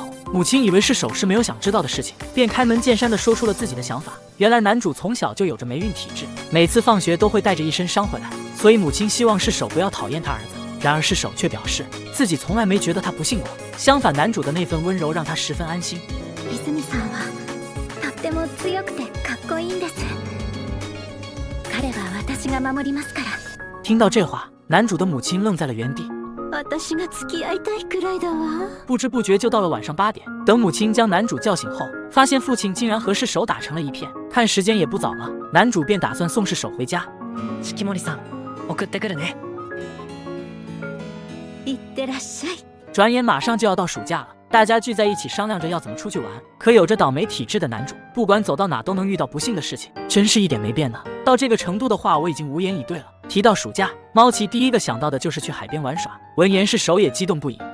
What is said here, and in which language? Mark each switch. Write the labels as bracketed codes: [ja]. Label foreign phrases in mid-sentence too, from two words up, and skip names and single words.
[zh] 母亲以为世手是没有想知道的事情，便开门见山地说出了自己的想法。原来男主从小就有着霉运体质，每次放学都会带着一身伤回来，所以母亲希望世手不要讨厌他儿子。然而世手却表示自己从来没觉得他不幸过，相反，男主的那份温柔让他十分安心。 [ja] 泉さんはとっても強くてかっこいいんです。彼は私が守りますから。 [zh] 听到这话，男主的母亲愣在了原地。 [ja] 私が付き合いたいくらいだわ。 [zh] 不知不觉就到了晚上8点，等母亲将男主叫醒后，发現父亲竟然和世手打成了一片。看时间也不早了，男主便打算送世手回家。 [ja] 四季森さん、送ってくるね。いってらっしゃい。 [zh] 转眼马上就要到暑假了，大家聚在一起商量着要怎么出去玩。可有着倒霉体质的男主，不管走到哪都能遇到不幸的事情，真是一点没变呢。到这个程度的话，我已经无言以对了。提到暑假，猫奇第一个想到的就是去海边玩耍。闻言，世手也激动不已。